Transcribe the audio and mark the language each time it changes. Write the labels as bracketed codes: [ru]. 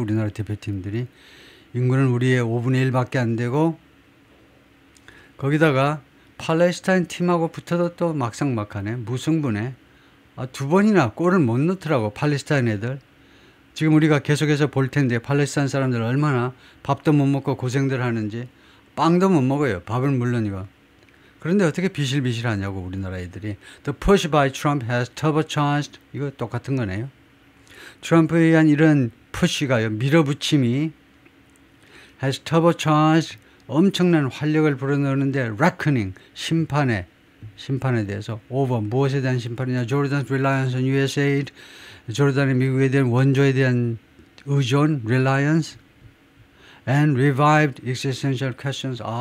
[ko] 우리나라 대표팀들이. 인구는 우리의 5분의 1밖에 안 되고 거기다가 팔레스타인 팀하고 붙어도 또 막상막하네. 무승부네. 두 번이나 골을 못 넣더라고, 팔레스타인 애들. 지금 우리가 계속해서 볼 텐데 팔레스타인 사람들 얼마나 밥도 못 먹고 고생들 하는지. 빵도 못 먹어요. 밥은 물론이고. 그런데 어떻게 비실비실 하냐고, 우리나라 애들이. [en] The push by Trump has turbocharged. [ko] 이거 똑같은 거네요. 트럼프에 의한 이런 푸시가요, 밀어붙임이 [en] has turbocharged, [ko] 엄청난 활력을 불어넣는데 reckoning, 심판에 대해서 over, 무엇에 대한 심판이냐, [en] Jordan's reliance on US aid, [ko] 조르단의 미국에 대한 원조에 대한 의존, reliance, [en] and revived existential questions.